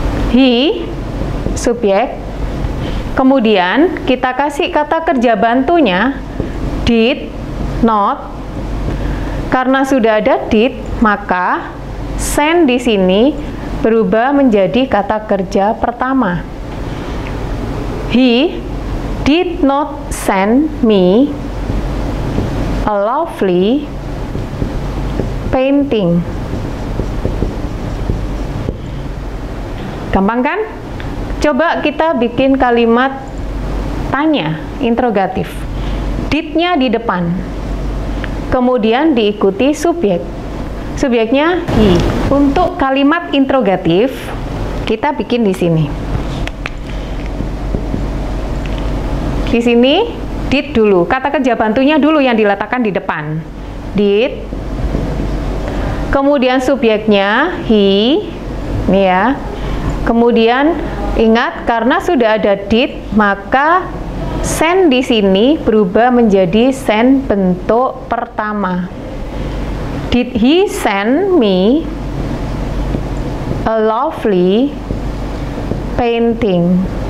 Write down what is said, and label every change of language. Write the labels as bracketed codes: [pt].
[id] He, subjek. Kemudian kita kasih kata kerja bantunya did, not. Karena sudah ada did, maka send di sini berubah menjadi kata kerja pertama. [en] He did not send me a lovely painting. [id] Gampang kan? Coba kita bikin kalimat tanya, interrogatif. Did-nya di depan. Kemudian diikuti subjek. Subjeknya he. Untuk kalimat interrogatif, kita bikin di sini. Di sini did dulu, kata kerja bantunya dulu yang diletakkan di depan. Did. Kemudian subjeknya he, ini ya. Kemudian ingat, karena sudah ada did, maka send di sini berubah menjadi send bentuk pertama. [en] Did he send me a lovely painting?